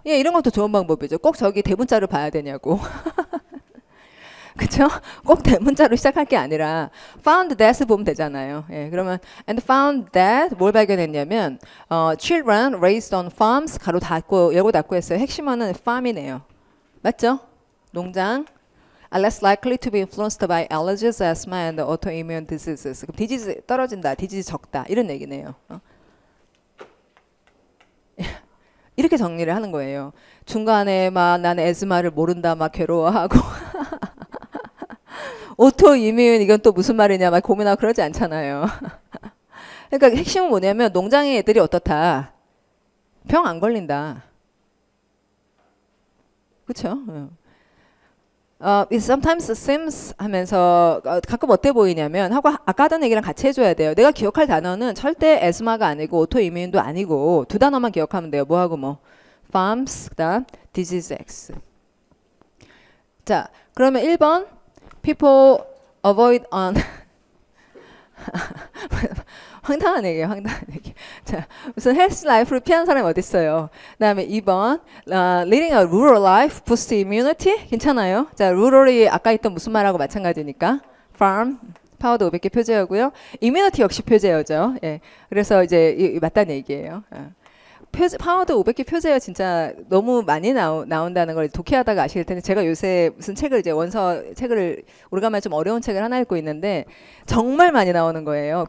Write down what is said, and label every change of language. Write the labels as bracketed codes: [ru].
[ko] 예, 이런 것도 좋은 방법이죠. 꼭 저기 대문자를 봐야 되냐고. 그쵸? 꼭 대문자로 시작할 게 아니라 [en] found that [ko] 보면 되잖아요. 예, 그러면 [en] and found that [ko] 뭘 발견했냐면 [en] children raised on farms [ko] 가로 닫고 열고 닫고 했어요. 핵심어는 farm이네요. 맞죠? [en] 농장 are less likely to be influenced by allergies, asthma and autoimmune diseases. [ko] 그럼 디지즈 떨어진다. 디지즈 적다. 이런 얘기네요. 이렇게 정리를 하는 거예요. 중간에 막 나는 에스마를 모른다 막 괴로워하고 오토 이뮨 이건 또 무슨 말이냐 막 고민하고 그러지 않잖아요. 그러니까 핵심은 뭐냐면 농장의 애들이 어떻다. 병 안 걸린다. 그렇죠? [en] It sometimes seems [ko] 하면서 가끔 어때 보이냐면 하고 아까 하던 얘기랑 같이 해줘야 돼요. 내가 기억할 단어는 절대 에스마가 아니고 오토 이뮨도 아니고 두 단어만 기억하면 돼요. 뭐하고 뭐 farms 그다음 disease X. 자 그러면 1번 [en] people avoid on [ko] 황당한 얘기예요. 황당한 얘기. 자, 무슨 헬스 라이프를 피하는 사람이 어디 있어요? 그다음에 2번 [en] leading a rural life boosts immunity [ko] 괜찮아요? 자, rural이 아까 있던 무슨 말하고 마찬가지니까 farm 파워도 500개 표제어고요. immunity 역시 표제어죠. 예. 그래서 이제 맞다는 얘기예요. 파워드 500개 표제가 진짜 너무 많이 나온다는 걸 독해하다가 아실 텐데 제가 요새 무슨 책을 이제 원서 책을 오래간만에 좀 어려운 책을 하나 읽고 있는데 정말 많이 나오는 거예요.